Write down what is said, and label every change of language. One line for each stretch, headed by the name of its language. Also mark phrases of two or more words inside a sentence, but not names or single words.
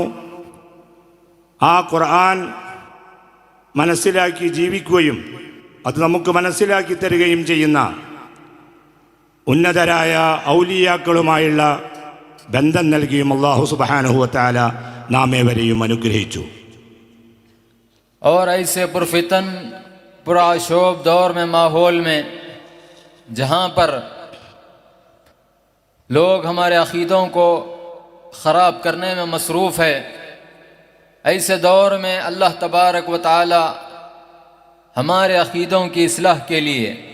Malayalam: ആ ഖുർആൻ മനസ്സിലാക്കി ജീവിക്കുകയും അത് നമുക്ക് മനസ്സിലാക്കി തരികയും ചെയ്യുന്ന ഉന്നതരായ ഔലിയാക്കളുമായുള്ള ബന്ധം നൽകിയും
Arabic: الله سبحانه وتعالى
Malayalam: നാം ഏവരെയും അനുഗ്രഹിച്ചു.
Urdu: اور ایسے پرفتن پرآشوب دور میں، ماحول میں، جہاں پر لوگ ہمارے عقیدوں کو خراب کرنے میں مصروف ہے، ایسے دور میں
Arabic: اللہ تبارک و تعالی
Urdu: ہمارے عقیدوں کی اصلاح کے لیے